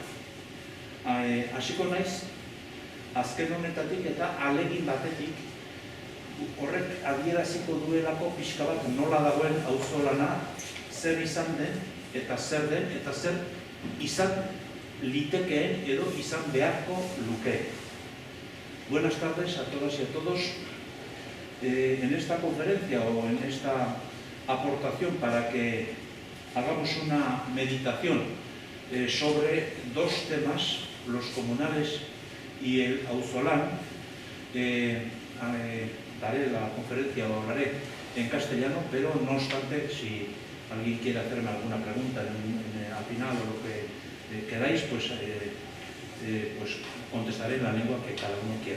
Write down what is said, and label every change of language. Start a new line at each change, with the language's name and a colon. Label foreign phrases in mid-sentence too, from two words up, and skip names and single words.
Basque: Hasiko naiz azken honetatik eta ahalegin batetik horrek adieraziko duelako pixka bat nola dagoen auzolana, zer izan den eta zer den eta zer izan litekeen edo izan beharko lukeen.
Spanish: Buenas tardes a todas y a todos. En esta conferencia o en esta aportación para que hagamos una meditación sobre dos temas, los comunales y el auzolán, daré la conferencia o hablaré en castellano, pero no obstante, si alguien quiere hacerme alguna pregunta al final o lo que queráis, pues contestaré en la lengua que cada uno quiera.